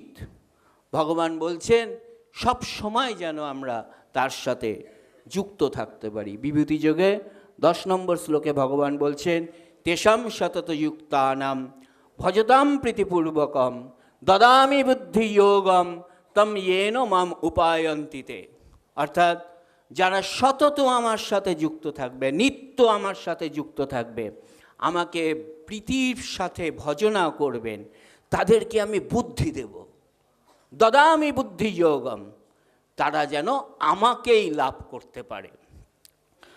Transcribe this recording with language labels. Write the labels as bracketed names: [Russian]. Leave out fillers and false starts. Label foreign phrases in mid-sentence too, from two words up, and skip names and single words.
[Bangla] ভগবান বলছেন সব সময় যেন আমরা তার সাথে যুক্ত থাকতে পারি। বিভূতি যোগে 10 নম্বর শ্লোকে ভগবান বলছেন [Sanskrit] তেষাম সতত যুক্তানাম ভজতাম প্রীতিপূর্বকম দদামি বুদ্ধি যোগম তম येन মাম উপায়ন্তিতে। [Bangla] অর্থাৎ যারা সতত আমার সাথে যুক্ত থাকবে, নিত্য আমার সাথে যুক্ত থাকবে, আমাকে প্রীতির সাথে ভজনা করবেন, তাদেরকে আমি বুদ্ধি দেব। [Sanskrit] দদামি বুদ্ধি যোগম, [Bangla] তারা যেন আমাকেই লাভ করতে পারে।